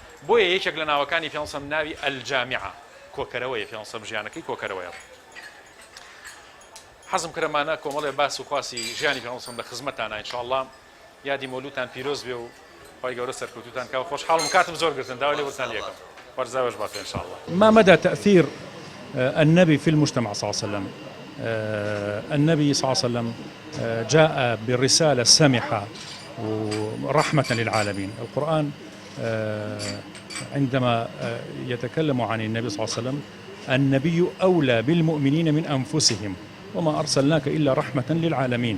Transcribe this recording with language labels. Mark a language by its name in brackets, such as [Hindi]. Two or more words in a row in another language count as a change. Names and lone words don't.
[Central Kurdish] بۆیە یەکێک لە ناوەکانی پێغەمبەر [Arabic] صلی الله علیه و سلم [Central Kurdish] ناوی الجامعە، کۆکەرەوەیە. پێغەمبەر [Arabic] صلی الله علیه و سلم [Central Kurdish] ژیانەکەی کۆکەرەوەیە. حەزم کردمانە کۆمەڵێ باس و خواسی ژیانی پێغەمبەر [Arabic] صلی الله علیه و سلم [Central Kurdish] لە خزمەتانە ئینشاءالله. یادی مولودتان پیرۆز بێ و خی گەورە سەرکەوتوتان کاو خۆشحاڵم، کاتم زۆر گرتن، داوای لێبورتان لێکم. وەرزاوەش باتێ ئینشاءالله. [Arabic] ما مدى تأثير النبي في المجتمع صلى الله عليه وسلم؟ النبي صلى الله عليه وسلم جاء بالرسالة السامحة ورحمة للعالمين. القرآن عندما يتكلم عن النبي صلى الله عليه وسلم النبي أولى بالمؤمنين من أنفسهم وما أرسلناك إلا رحمة للعالمين.